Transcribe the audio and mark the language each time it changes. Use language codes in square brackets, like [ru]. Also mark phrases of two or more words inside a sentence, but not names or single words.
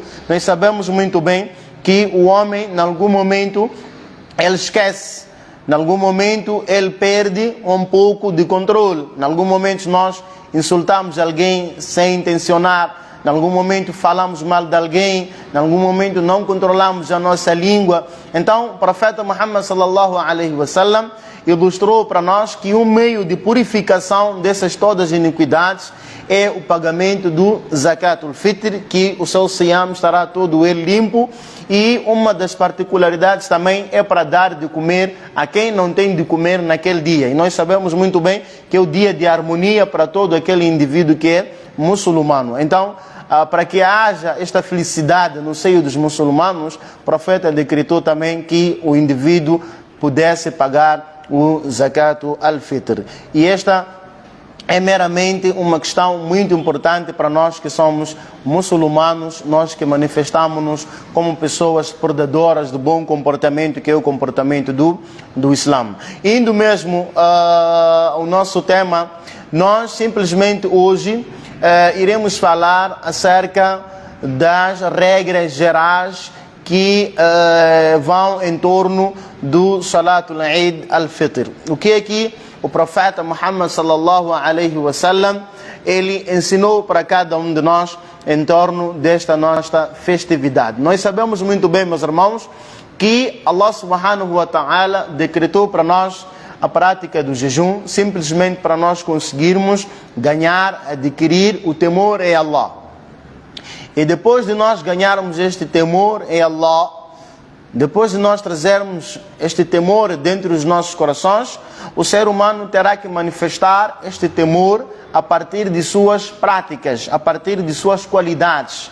[pt] Nós sabemos muito bem que o homem, em algum momento, ele esquece, em algum momento ele perde um pouco de controle, em algum momento nós insultamos alguém sem intencionar, em algum momento falamos mal de alguém, em algum momento não controlamos a nossa língua. Então o profeta Muhammad [ar] صلى الله عليه وسلم [pt] ilustrou para nós que um meio de purificação dessas todas iniquidades é o pagamento do Zakatul Fitr, que o seu siyam estará todo ele limpo. E uma das particularidades também é para dar de comer a quem não tem de comer naquele dia. E nós sabemos muito bem que é o dia de harmonia para todo aquele indivíduo que é muçulmano. Então, para que haja esta felicidade no seio dos muçulmanos, o profeta decretou também que o indivíduo pudesse pagar o zakat al-fitr. E esta é meramente uma questão muito importante para nós que somos muçulmanos, nós que manifestamos-nos como pessoas portadoras do bom comportamento, que é o comportamento do Islã. Indo mesmo ao nosso tema, nós simplesmente hoje iremos falar acerca das regras gerais que vão em torno do Salatul Eid al-Fitr. O que é que o profeta Muhammad [ar] صلى الله عليه وسلم [pt] ele ensinou para cada um de nós em torno desta nossa festividade? Nós sabemos muito bem, meus irmãos, que Allah [ar] سبحانه وتعالى [pt] decretou para nós a prática do jejum simplesmente para nós conseguirmos ganhar, adquirir o temor em Allah. E depois de nós ganharmos este temor em Allah, depois de nós trazermos este temor dentro dos nossos corações, o ser humano terá que manifestar este temor a partir de suas práticas, a partir de suas qualidades.